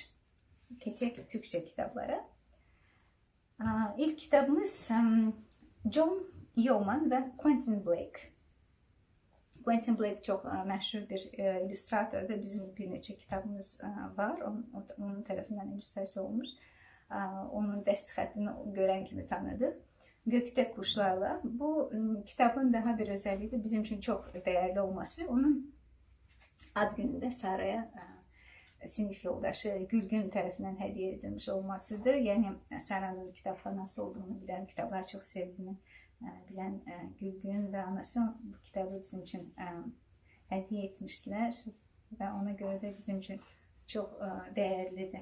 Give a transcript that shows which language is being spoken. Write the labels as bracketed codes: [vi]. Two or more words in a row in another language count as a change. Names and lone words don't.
[az] Keçək Türkçe kitablara. İlk kitabımız John Yeoman və Quentin Blake. Quentin Blake çox məşhur bir illüstratordur. Bizim bir neçə kitabımız var. Onun tərəfindən illüstrasiya olmuş. Onun dəst xəttini görən kimi tanıdıq. Gökdə Quşlarla. [tr] Bu kitabın daha bir özelliği de bizim için çok değerli olması. [az] Onun ad günündə Sara'ya sinif yoldaşı Gülgün tərəfindən hədiyyə edilmiş olmasıdır. Yəni Sara'nın kitabxanası olduğunu bilən, kitablar çox sevdiyini bilən Gülgün və anası bu kitabı bizim üçün hədiyyə etmişdilər və ona görə də bizim üçün çox dəyərlidir.